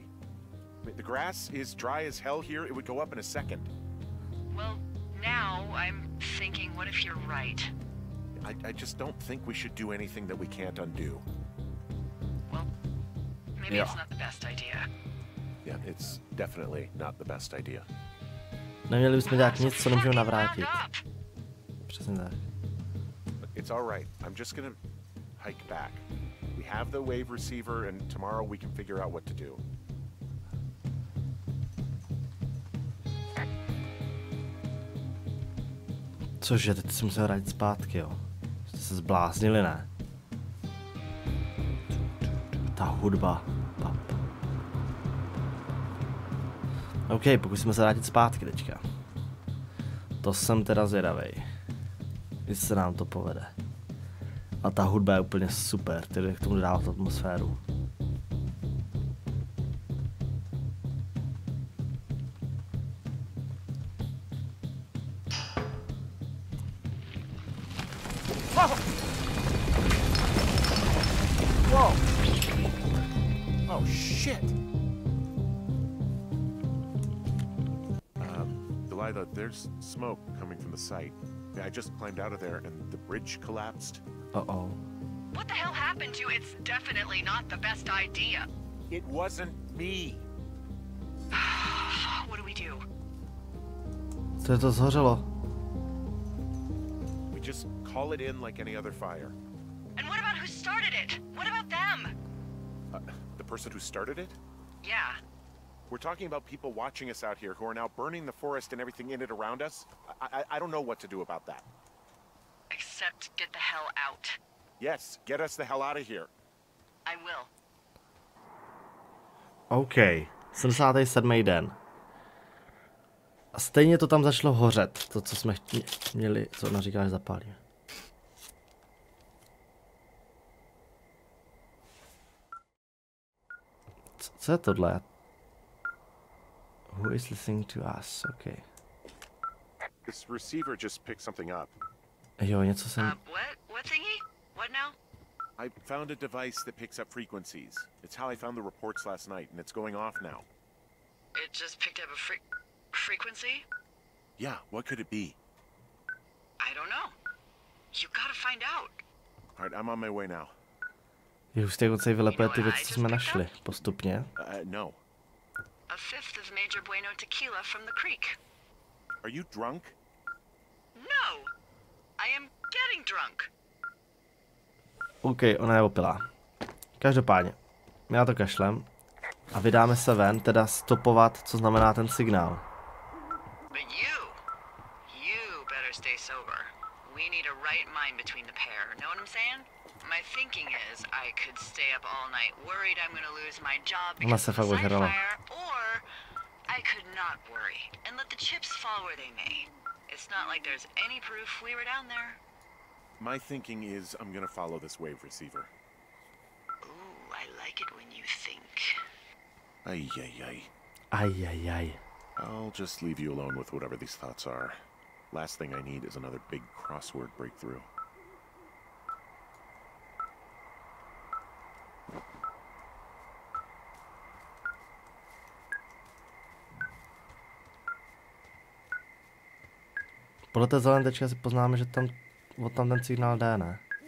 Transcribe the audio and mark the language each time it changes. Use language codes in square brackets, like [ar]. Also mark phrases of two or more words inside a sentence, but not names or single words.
[en] The grass is dry as hell here. It would go up in a second. Well, now I'm thinking, what if you're right? I just don't think we should do anything that we can't undo. Well, maybe it's not the best idea. Yeah, it's definitely not the best idea. [cs] Neměli bychom dělat nic, co nemůžeme navrátit. Přesně tak. [en] It's all right. I'm just gonna hike back. We have the wave receiver, and tomorrow we can figure out what to do. [cs] Cože, teď si musel vrátit zpátky, jo? Jste se zbláznili, ne? Ta hudba. OK, pokusíme se vrátit zpátky teďka. To jsem teda zvědavej. Jestli se nám to povede. A ta hudba je úplně super, tedy k tomu dodává tu atmosféru. [en] Whoa! Oh shit! Delilah, there's smoke coming from the site. I just climbed out of there and the bridge collapsed. Uh-oh. What the hell happened to you? It's definitely not the best idea. It wasn't me. What do we do? [cs] Co je to zhořelo? [en] We just call it in like any other fire. And what about who started it? What about them? The person who started it? Yeah. We're talking about people watching us out here who are now burning the forest and everything in it around us. I don't know what to do about that. Except get the hell out. Yes, get us the hell out of here. I will. [cs] OK, 77. den. A stejně to tam začalo hořet, to, co jsme měli, co ona říkala, že zapálíme. Co je tohle? [en] Who is listening to us? OK. This receiver just picked something up. [cs] Jo, něco jsem... [en] What thingy? What now? I found a device that picks up frequencies. It's how I found the reports last night, and it's going off now. It just picked up a frequency? Yeah, what could it be? I don't know. You gotta find out. All right, I'm on my way now. [cs] Je hustý, jak se vylepuje ty věci, co jsme našli, postupně. No. [en] A fifth of Major Bueno tequila from the creek. Are you drunk? No! I am getting drunk. [cs] OK, ona je opilá. Každopádně, my na to kašlem a vydáme se ven, teda stopovat, co znamená ten signál. [en] But you better stay sober. We need a right mind between the pair, know what I'm saying? My thinking is I could stay up all night worried I'm gonna lose my job because of the side fire, or I could not worry and let the chips fall where they may. It's not like there's any proof we were down there. My thinking is I'm gonna follow this wave receiver. Ooh, I like it when you think. Ay, ay, ay. Ay, ay, ay. I'll just leave you alone with whatever these thoughts are. Last thing I need is another big crossword breakthrough. [cs] Podle té zelené tečky si poznáme, že tam od tam ten signál jde, ne?